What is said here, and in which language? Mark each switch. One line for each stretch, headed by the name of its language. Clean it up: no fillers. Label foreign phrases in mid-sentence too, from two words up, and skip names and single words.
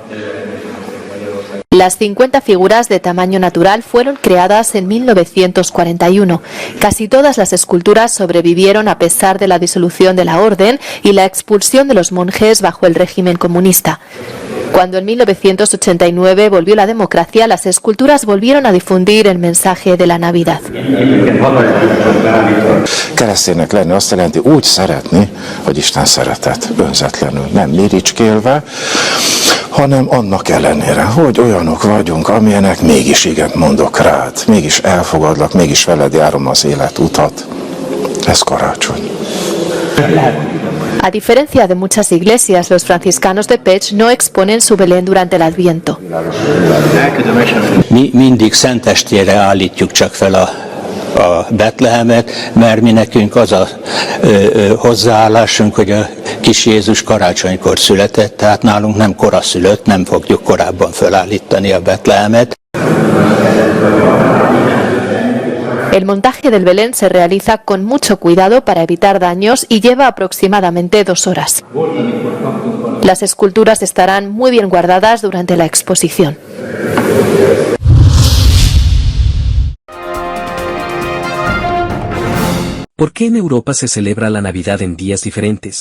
Spanish: Las 50 figuras de tamaño natural fueron creadas en 1941. Casi todas las esculturas sobrevivieron a pesar de la disolución de la orden y la expulsión de los monjes bajo el régimen comunista. Cuando en 1989 volvió la democracia, las esculturas volvieron a difundir el mensaje de la Navidad.
Hungarian: Kereszténynek lenni azt jelenti úgy szeretni, hogy Isten szeretett, önzetlenül, nem miricskélve, hanem annak ellenére, hogy olyanok vagyunk, amilyenek, mégis igent mondok rád, mégis elfogadlak, mégis veled járom az életutat. Ez karácsony.
Spanish: A diferencia de muchas iglesias, los franciscanos de Pécs no exponen su Belén durante el Adviento.
Hungarian: Mi mindig szentestére állítjuk csak fel a Betlehemet, mert mi nekünk az a hozzáállásunk, hogy a kis Jézus karácsonykor született, tehát nálunk nem koraszülött, nem fogjuk korábban felállítani a Betlehemet.
Spanish: El montaje del Belén se realiza con mucho cuidado para evitar daños y lleva aproximadamente 2 horas. Las esculturas estarán muy bien guardadas durante la exposición. ¿Por qué en Europa se celebra la Navidad en días diferentes?